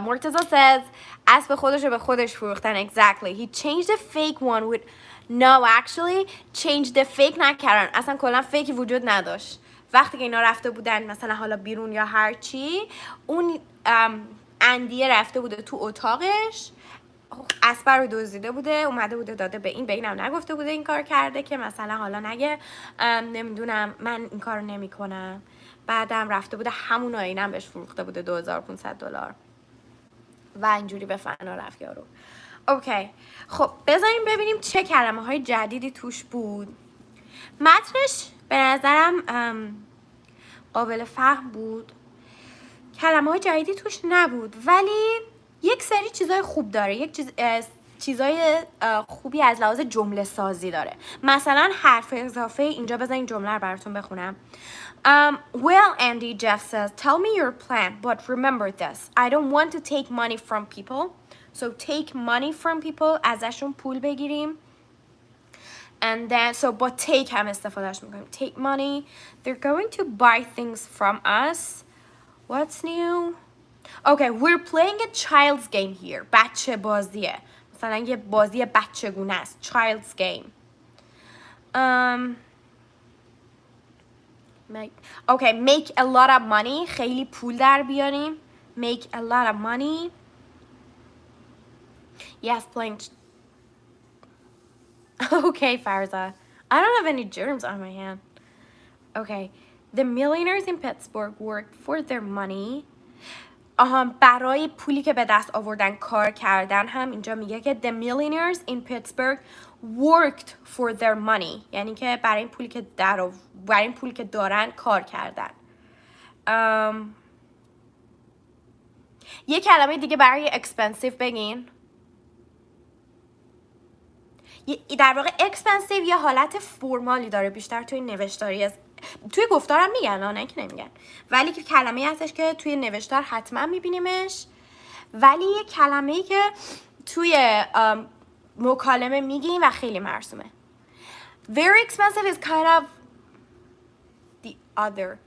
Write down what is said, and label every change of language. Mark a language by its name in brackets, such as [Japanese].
[English] Mortaza says [Persian] اسب خودش رو به خودش فروختن. [English] Exactly. He changed the fake one with... No, actually, change the fake [Persian] نکردن. اصلا کلا فیکی وجود نداشت. وقتی که اینا رفته بودن مثلا حالا بیرون یا هر چی، اون اندیه رفته بوده تو اتاقش، اسب رو دزدیده بوده، اومده بوده داده به اینم نگفته بوده این کار کرده که مثلا حالا نگه نمیدونم من این کار نمی کنم. بعدم رفته بوده همون آینم بهش فروخته بوده $2500 و اینجوری به فنا رفت یارو. اوکی خب بذاریم ببینیم چه کلمه های جدیدی توش بود. متنش به نظرم قابل فهم بود، کلمه های جدیدی توش نبود، ولی یک سری چیزای خوب داره، چیزای خوبی از لحاظ جمله سازی داره. مثلا حرف اضافه اینجا، بذارین جمله رو براتون بخونم. [English] Well, Andy, Jeff says, tell me your plan, but remember this. I don't want to take money from people. So take money from people, [Persian] ازشون پول بگیریم. [English] And then, so but take [Persian] هم استفادهش میکنیم. [English] Take money. They're going to buy things from us. What's new? Okay, we're playing a child's game here. [Persian] بچه بازیه. مثلا یه بازی بچگونه است. [English] Child's game. Make a lot of money. [Persian] خیلی پول در بیاریم. [English] Make a lot of money. Yes, playing. Okay, Farza. I don't have any germs on my hand. Okay. The millionaires in Pittsburgh worked for their money. [Persian] برای پولی که به دست آوردن کار کردن. هم اینجا میگه که [English] the millionaires in Pittsburgh worked for their money. [Persian] یعنی که برای این پولی که دارن کار کردن. یه کلمه دیگه برای expensive بگین. در واقع expensive یه حالت فرمالی داره، بیشتر توی نوشتاری توی گفتارم میگن، نه که نمیگن، ولی که کلمه هستش که توی نوشتار حتما میبینیمش، ولی یه کلمه‌ای که توی مکالمه میگیم و خیلی مرسومه. [English] Very expensive is kind of the other.